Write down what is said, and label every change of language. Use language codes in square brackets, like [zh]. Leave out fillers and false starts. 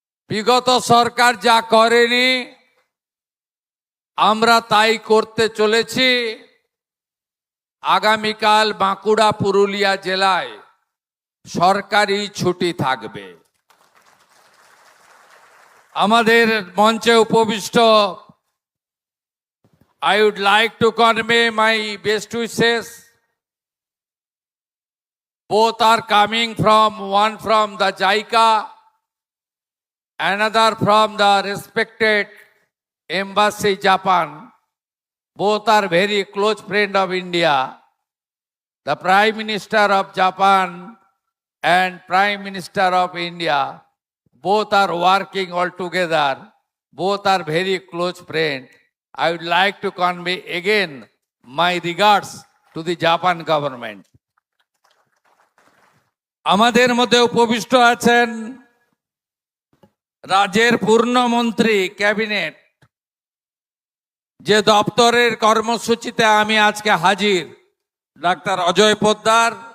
[bn] বিগত সরকার যা করেনি আমরা তাই করতে চলেছি। আগামীকাল বাঁকুড়া পুরুলিয়া জেলায় সরকারি ছুটি থাকবে। আমাদের মঞ্চে উপবিষ্ট [en] I would like to convey my best wishes. Both are coming from, one from the JICA, another from the respected Embassy Japan. Both are very close friend of India. The Prime Minister of Japan and Prime Minister of India, both are working all together. Both are very close friends. I would like to convey again my regards to the Japan government. [bn] আমাদের মধ্যে উপবিষ্ট আছেন রাজ্যের পূর্ণমন্ত্রী cabinet, যে দপ্তরের কর্মসূচিতে আমি আজকে হাজির, ডাক্তার অজয় পোদ্দার।